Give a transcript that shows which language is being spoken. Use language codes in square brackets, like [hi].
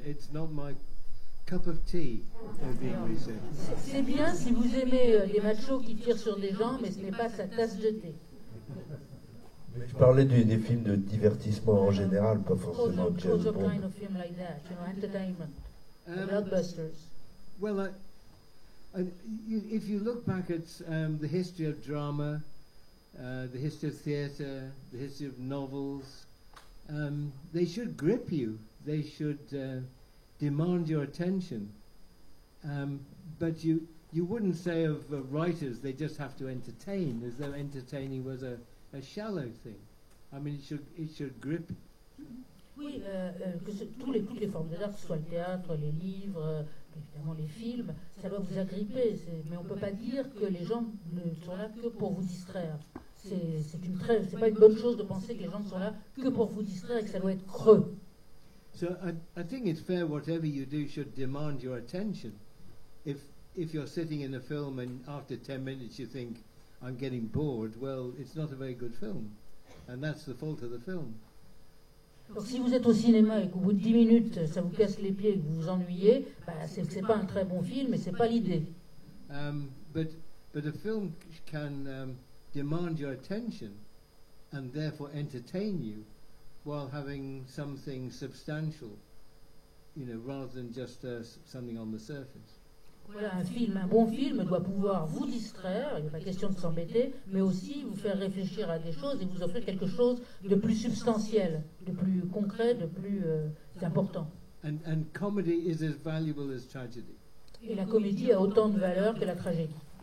[en] It's not my cup of tea, as the English say. [fr] C'est bien si vous aimez les machos qui tirent sur des gens, mais ce n'est pas sa tasse de thé. Mais je parlais des films de divertissement en général, pas forcément James [en] Also Bond. kind of film like that, entertainment, blockbusters. Well, if you look back at the history of drama, the history of theatre, the history of novels, they should grip you. They should demand your attention. But you wouldn't say of writers they just have to entertain, as though entertaining was a shallow thing. I mean, it should grip. [fr] Oui, toutes les formes d'art, que ce soit le théâtre, les livres, évidemment les films, ça doit vous agripper. Mais on ne peut pas dire que les gens ne sont là que pour vous distraire. C'est pas une bonne chose de penser que les gens ne sont là que pour vous distraire et que ça doit être creux. [en] So I think it's fair whatever you do should demand your attention. If you're sitting in a film and after 10 minutes you think, I'm getting bored, well, it's not a very good film. And that's the fault of the film. [fr] Donc si vous êtes au cinéma et qu'au bout de 10 minutes ça vous casse les pieds et que vous vous ennuyez, c'est pas un très bon film et c'est pas l'idée. [en] But a film can demand your attention and therefore entertain you while having something substantial, rather than just something on the surface. [fr] Voilà, un bon film doit pouvoir vous distraire, il n'est pas question de s'embêter, mais aussi vous faire réfléchir à des choses et vous offrir quelque chose de plus substantiel, de plus concret, de plus important. [en] And comedy is as valuable as tragedy. [fr] Et la comédie a autant de valeur que la tragédie.